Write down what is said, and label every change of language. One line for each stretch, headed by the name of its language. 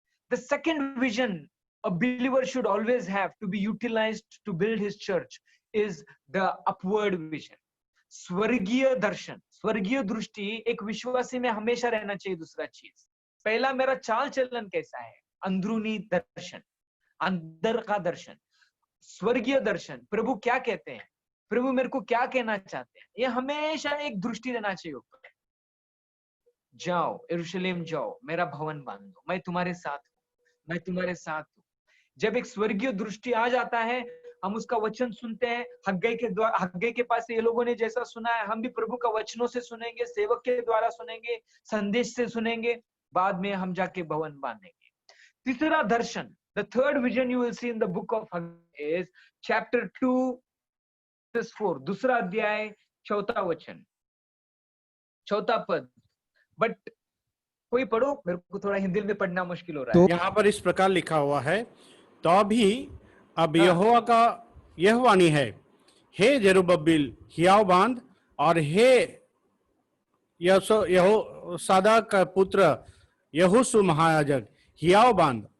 English: The second vision a believer should always have to be utilized to build his church is the upward vision.
Hindi: स्वर्गीय दर्शन, स्वर्गीय दृष्टि एक विश्वासी में हमेशा रहना चाहिए। दूसरा चीज, पहला मेरा चाल चलन कैसा है? अंदरूनी दर्शन, अंदर का दर्शन, स्वर्गीय दर्शन। प्रभु क्या कहते हैं? प्रभु मेरे को क्या कहना चाहते हैं? ये हमेशा एक दृष्टि रहना चाहिए ऊपर। जाओ, यरूशलेम जाओ, मेरा भवन बांधो, मैं तुम्हारे साथ हूं, मैं तुम्हारे साथ हूं। जब एक स्वर्गीय दृष्टि आ जाता है, हम उसका वचन सुनते हैं। हग्गाई के पास ये लोगों ने जैसा सुना है, हम भी प्रभु का वचनों से सुनेंगे, सेवक के द्वारा सुनेंगे, संदेश से सुनेंगे, बाद में हम जाके भवन बांधेंगे। तीसरा दर्शन,
English: the third vision you will see in the book of Haggai is chapter 2 verse 4,
Hindi: दूसरा अध्याय 4वां वचन, 4वां पद। बट कोई पढ़ो, मेरे को थोड़ा हिंदी में पढ़ना मुश्किल हो रहा है। यहाँ पर इस प्रकार लिखा हुआ है, तो भी अब यहोवा का यह वाणी है, हे जरुब्बाबिल हियाव बांध, और हे यहोसादा का पुत्र यहोशू महायाजक हियाव बांध।